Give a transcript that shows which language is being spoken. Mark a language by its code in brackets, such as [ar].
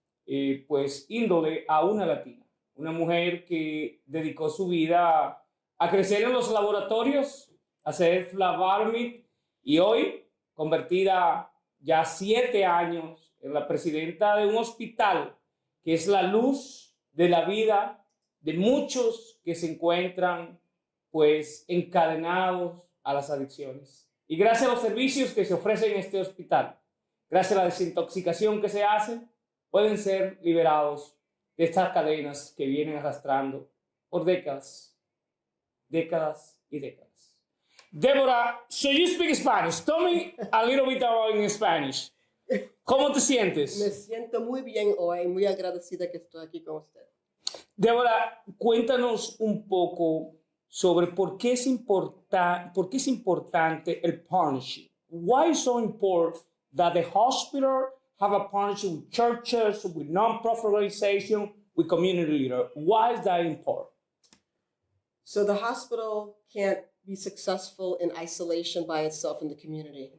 [es] índole a una latina, una mujer que dedicó su vida a crecer en los laboratorios, a ser Flavarmit y hoy convertida ya 7 años en la presidenta de un hospital que es la luz de la vida de muchos que se encuentran encadenados a las adicciones. Y gracias a los servicios que se ofrecen en este hospital, gracias a la desintoxicación que se hace, pueden ser liberados de estas cadenas que vienen arrastrando por décadas y décadas. [en] Deborah, so you speak Spanish. Tell me a little bit about in Spanish. [es] ¿Cómo te sientes? Me siento muy bien hoy, muy agradecida que estoy aquí con usted. Deborah, cuéntanos un poco sobre por qué es importante el partnership. [en] Why is so important that the hospital have a partnership with churches, with non-profit organizations, with community leaders? Why is that important? So the hospital can't be successful in isolation by itself in the community.